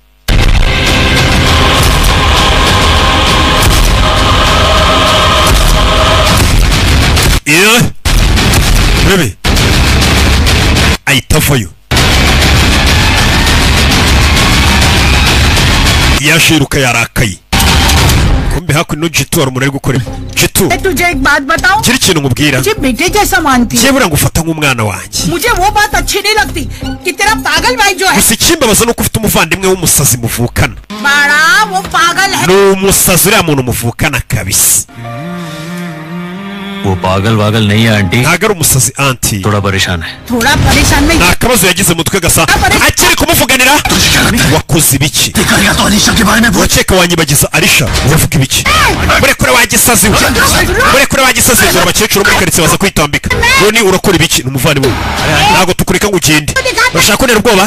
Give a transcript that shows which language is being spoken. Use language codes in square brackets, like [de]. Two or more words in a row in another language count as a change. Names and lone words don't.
[rw] Bebe ahita avayo. yashiruka yarakaye. kumbe hakuno Jitu ari umuntu ari gukora. Jitu [hi] तुझे एक बात बताऊं? [rw] gira ikintu nkubwira. [hi] मुझे बेटे जैसा मानती है. [rw] Jebura ngufata nk'umwana wanjye. [hi] मुझे वो बात अच्छी नहीं लगती कि तेरा पागल भाई जो है. [rw] gusa ikimbabaza nuko ufite umuvandimwe w'umusazi muvukana. [hi] बड़ा वो पागल है. [rw] ni umusazi uriya muntu muvukana kabisa. [hi] वो पागल वागल नहीं है आंटी. [rw] ntago ari umusazi anti. [hi] थोड़ा परेशान है. थोड़ा परेशान नहीं. [rw] nta kabazo yagize mutwe gasa akiri kumuvuganira. wakoze ibiki? wakeka wanyibagiza Alisha uravuga ibiki? murekure wagisazi we. murekure wagisazi we. abakecuru muri karitsiye baza kwitambika. none urakora ibiki? n'umuvandimwe ntago tukureka ngo ugende. urashaka kunera ubwoba?